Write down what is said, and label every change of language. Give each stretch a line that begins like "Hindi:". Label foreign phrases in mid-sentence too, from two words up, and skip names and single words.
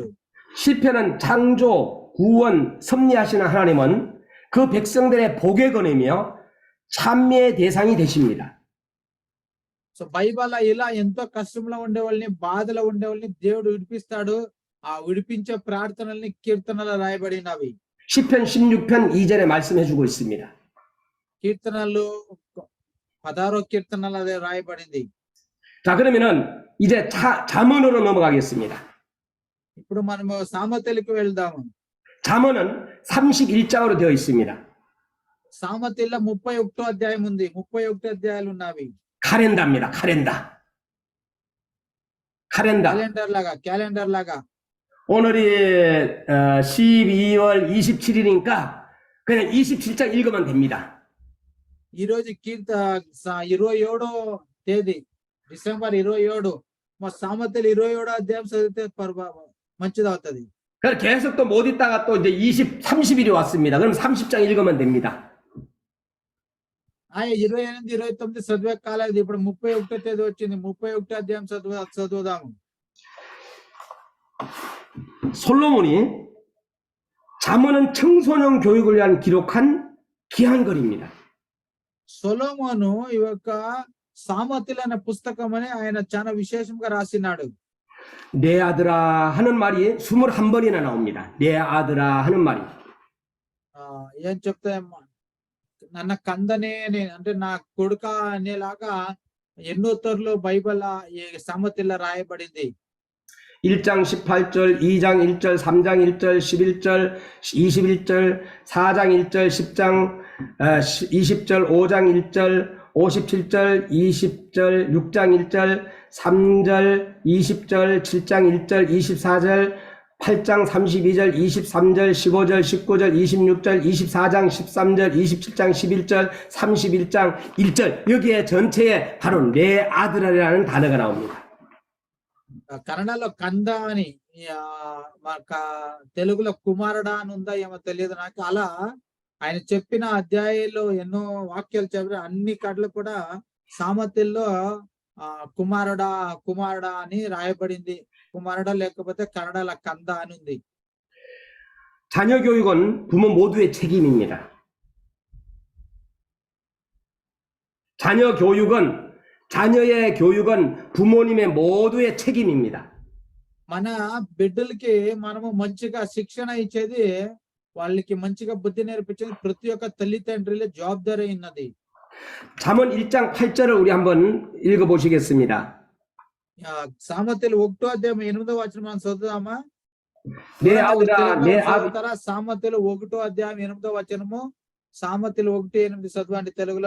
Korean: 시편은 창조, 구원, 섭리하시는 하나님은 그 백성들의 복에 거내며 찬미의 대상이 되십니다.
Telugu: సో బైబిల్ ఇలా ఎంతో కష్టంలో ఉండే వాళ్ళని, బాధలో ఉండే వాళ్ళని దేవుడు విడిపిస్తాడు. ఆ విడిపించే ప్రార్థనల్ని కీర్తనలో రాయబడినవి.
Korean: 시편 16편 2절에 말씀해 주고 있습니다.
Telugu: కీర్తనలు 16వ కీర్తనలో అదే రాయబడింది.
Korean: 자, 그러면은 이제 잠언으로 넘어가겠습니다.
Telugu: ఇప్పుడు మనము సామెతలకు వెళ్దాము.
Korean: 잠언은 31장으로 되어 있습니다.
Telugu: సామెతల్లో 31వ అధ్యాయం ఉంది. 31 అధ్యాయాలు ఉన్నవి.
Korean: 카렌다입니다. 카렌다.
Telugu: క్యాలెండర్ లాగా.
Korean: 오늘이 12월 27일이니까 그냥 27장 읽으면 됩니다.
Telugu: ఈ రోజు 27వ తేదీ డిసెంబర్ 27. మా సామెతలు 27వ అధ్యాయం చదివితే మంచిది అవుతుంది.
Korean: 그래서 계속 또 못 있다가 또 이제 30일이 왔습니다. 그럼 30장 읽으면 됩니다.
Telugu: 28, 29 చదివే కాలేదు. ఇప్పుడు 31వ తేదీ వచ్చింది. 31వ అధ్యాయం చదువుదాము.
Korean: 솔로몬이 잠언은 청소년 교육을 위한 기록한 귀한 글입니다.
Telugu: సొలొమోను ఈ యొక్క సామెతలు అనే పుస్తకం అని ఆయన చాలా విశేషంగా రాసినాడు.
Korean: 내 아들아 하는 말이 21번이나 나옵니다. 내 아들아 하는 말이.
Telugu: ఏం చెప్తా,
Kannada: ನನ್ನ ಕಂದನೇ
Telugu: అంటే నా కొడుక అనేలాగా ఎన్నో తోర్లు బైబిల్ ఈ సామెతల్లో రాయబడింది.
Korean: 1장 18절, 2장 1절, 3장 1절, 11절, 21절, 4장 1절, 10장 20절, 5장 1절, 57절, 20절, 6장 1절, 3절, 20절, 7장 1절, 24절, 8장 32절, 23절, 15절, 19절, 26절, 24장 13절, 27장 11절, 31장 1절 여기에 전체에 바로 내 아들아라는 단어가 나옵니다.
Telugu: కన్నడలో కంద అని, తెలుగులో కుమారుడా అని ఉందా ఏమో తెలియదు నాకు. అలా ఆయన చెప్పిన అధ్యాయంలో ఎన్నో వాక్యాలు చెప్పారు. అన్ని కడలు కూడా సామెతల్లో కుమారుడా కుమారుడా అని రాయబడింది. కుమారుడా లేకపోతే కన్నడలో కంద అని ఉంది.
Korean: 자녀 교육은 부모 모두의 책임입니다. 자녀의 교육은 부모님의 모두의 책임입니다.
Telugu: మన బిడ్డలకి మనము మంచిగా శిక్షణ ఇచ్చేది, వాళ్ళకి మంచిగా బుద్ధి నేర్పించేది ప్రతి ఒక్క తల్లిదండ్రుల జవాబుదారీ ఉన్నది.
Korean: 잠언 1장 8절을 우리 한번 읽어보시겠습니다.
Telugu: సామెతలు 1వ అధ్యాయం 8వ వచనం మనం చదువుదామా?
Korean: 내 아들아 내 아비
Telugu: సామెతలు 1వ అధ్యాయం 8వ వచనము. సామెతలు 1:8 చదవండి తెలుగులో.